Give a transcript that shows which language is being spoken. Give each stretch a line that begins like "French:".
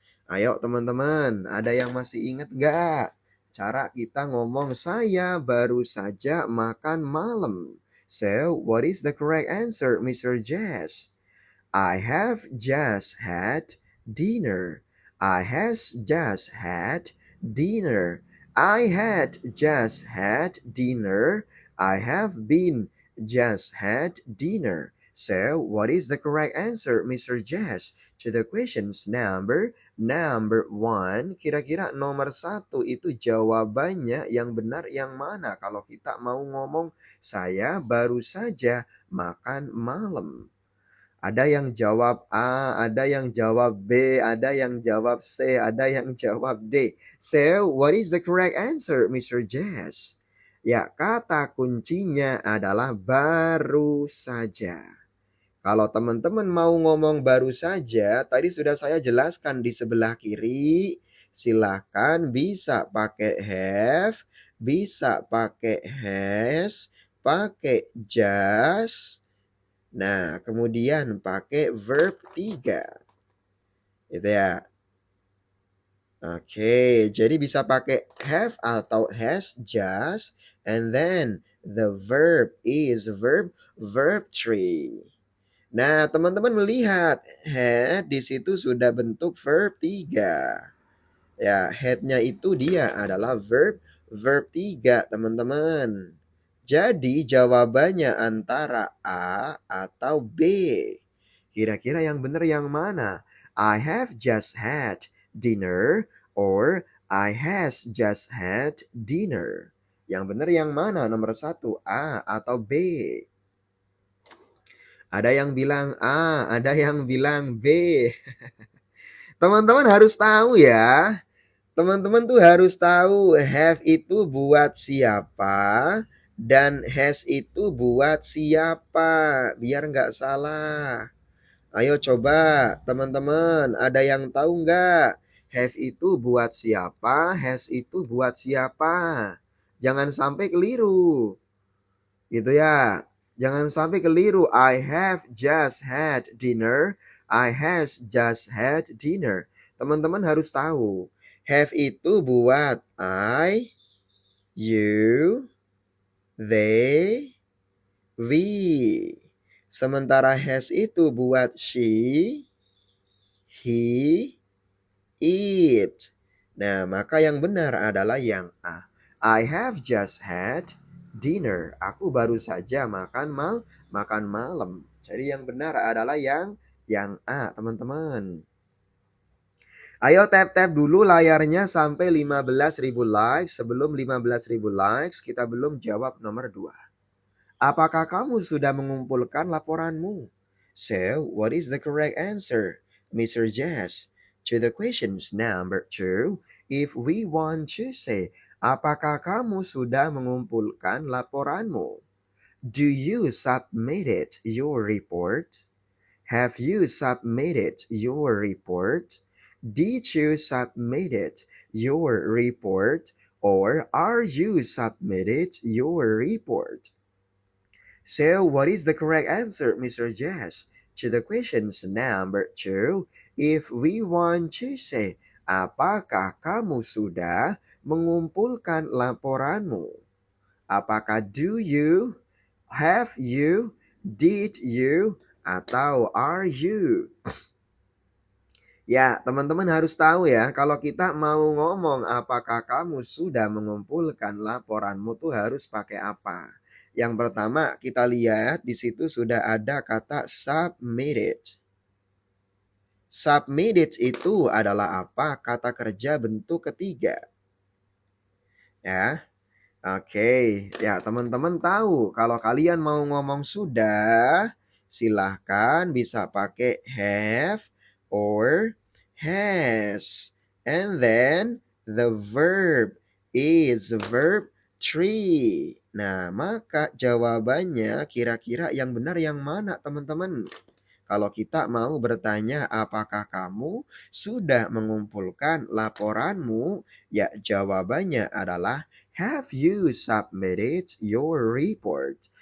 Indonesian: Ayo teman-teman, ada yang masih ingat gak? Cara kita ngomong saya baru saja makan malam.
English: So, what is the correct answer, Mr. Jess? I have just had dinner. I have just had dinner. I had just had dinner. I have been just had dinner. So, what is the correct answer, Mr. Jess, to the questions number one?
Indonesian: Kira-kira nomor 1 itu jawabannya yang benar yang mana kalau kita mau ngomong saya baru saja makan malam? Ada yang jawab A, ada yang jawab B, ada yang jawab C, ada yang jawab D.
English: So, what is the correct answer, Mr. Jess?
Indonesian: Ya, kata kuncinya adalah baru saja. Kalau teman-teman mau ngomong baru saja, tadi sudah saya jelaskan di sebelah kiri. Silahkan bisa pakai have, bisa pakai has, pakai just. Nah, kemudian pakai verb 3. Gitu ya. Oke, jadi bisa pakai
English: have atau has just and then the verb is verb 3.
Indonesian: Nah, teman-teman melihat had di situ sudah bentuk verb 3. Ya, had-nya itu dia adalah verb 3, teman-teman. Jadi jawabannya antara A atau B. Kira-kira yang benar yang mana?
English: I have just had dinner or I has just had dinner.
Indonesian: Yang benar yang mana? Nomor 1, A atau B? Ada yang bilang A, ada yang bilang B. Teman-teman harus tahu ya. Teman-teman tuh harus tahu have itu buat siapa dan has itu buat siapa. Biar nggak salah. Ayo coba teman-teman, ada yang tahu nggak? Have itu buat siapa, has itu buat siapa. Jangan sampai keliru. Gitu ya. Jangan sampai keliru.
English: I have just had dinner. I has just had dinner.
Indonesian: Teman-teman harus tahu. Have itu buat
English: I, you, they, we.
Indonesian: Sementara has itu buat
English: she, he, it.
Indonesian: Nah, maka yang benar adalah yang A.
English: I have just had dinner.
Indonesian: Aku baru saja makan malam. Jadi yang benar adalah yang A, teman-teman. Ayo tap-tap dulu layarnya sampai 15.000 likes. Sebelum 15.000 likes, kita belum jawab nomor 2. Apakah kamu sudah mengumpulkan laporanmu?
English: So, what is the correct answer, Mr. Jess? To the questions number 2, if we want to say,
Indonesian: Apakah kamu sudah mengumpulkan laporanmu?
English: Do you submitted your report? Have you submitted your report? Did you submitted your report? Or are you submitted your report? So, what is the correct answer, Mr. Jazz, to the questions number 2? If we want to say,
Indonesian: apakah kamu sudah mengumpulkan laporanmu?
English: Apakah do you, have you, did you, atau are you?
Indonesian: Ya, teman-teman harus tahu ya, kalau kita mau ngomong apakah kamu sudah mengumpulkan laporanmu tuh harus pakai apa? Yang pertama, kita lihat di situ sudah ada kata submitted. Submitted itu adalah apa? Kata kerja bentuk ketiga. Ya, oke. Ya, teman-teman tahu kalau kalian mau ngomong sudah, silahkan bisa pakai have or has.
English: And then the verb is verb three.
Indonesian: Nah, maka jawabannya kira-kira yang benar yang mana, teman-teman? Kalau kita mau bertanya apakah kamu sudah mengumpulkan laporanmu, ya jawabannya adalah
English: have you submitted your report?